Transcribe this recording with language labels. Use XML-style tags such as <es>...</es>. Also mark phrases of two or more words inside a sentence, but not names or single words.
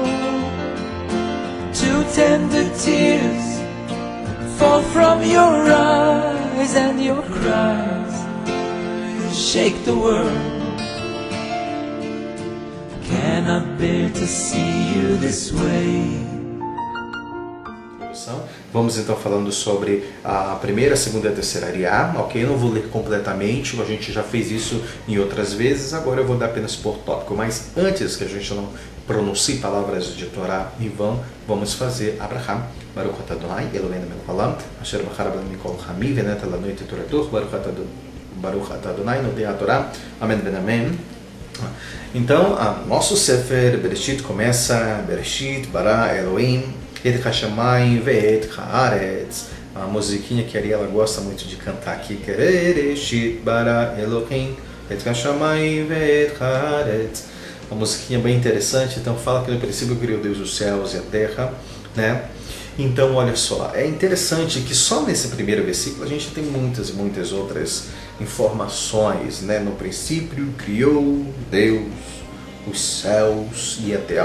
<en>Two tender tears fall from your eyes, and your cries shake the world. Cannot bear to see you this way.</en> <pt>Vamos então falando sobre a primeira, segunda e a terceira ariá, ok? Eu não vou ler completamente, a gente já fez isso em outras vezes, agora eu vou dar apenas por tópico. Mas antes que a gente não pronuncie palavras de Torá em vão, vamos fazer Abraham.</pt> <he>ברוך אתה אדוני, אלוהינו מלך העולם, אשר בחר bנו מכל העמים ונתן לנו את תורתו, ברוך אתה אדוני, נותן התורה,</he> <pt>amém ben amém. Então, nosso Sefer Bereshit começa</pt> <he>בראשית, ברא אלוהים, את השמים ואת הארץ.</he> <pt>A musiquinha que a Ariela gosta muito de cantar aqui, que é</pt> <he>בראשית, ברא אלוהים, את השמים ואת הארץ.</he> <pt>Uma musiquinha bem interessante. Então fala que no princípio criou Deus os céus e a terra, né? Então olha só, é interessante que só nesse primeiro versículo a gente tem muitas e muitas outras informações, né? No princípio criou Deus os céus e a terra.</pt>